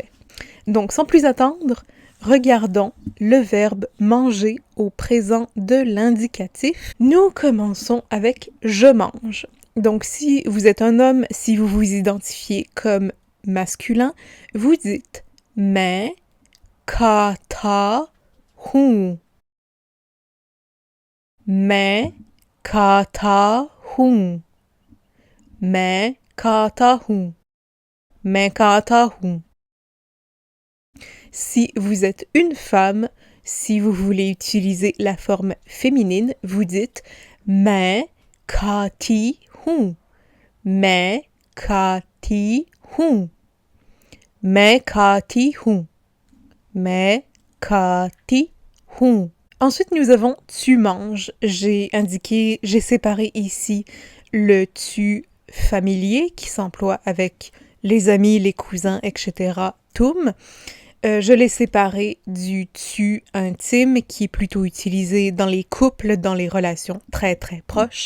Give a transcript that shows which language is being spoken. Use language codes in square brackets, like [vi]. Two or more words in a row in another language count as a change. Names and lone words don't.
[fr] Donc, sans plus attendre, regardons le verbe manger au présent de l'indicatif. Nous commençons avec je mange. Donc, si vous êtes un homme, si vous vous identifiez comme masculin, vous dites [hi] मैं खाता हूँ. मैं खाता हूँ. मैं खाता हूँ. मैं खाता हूँ. [fr] Si vous êtes une femme, si vous voulez utiliser la forme féminine, vous dites [hi] मैं खाती हूँ. मैं खाती हूँ. मैं खाती हूँ. मैं खाती हूँ. [fr] Ensuite, nous avons tu manges. J'ai séparé ici le tu familier qui s'emploie avec les amis, les cousins, etc. Tum. Je l'ai séparé du tu intime qui est plutôt utilisé dans les couples, dans les relations très très proches.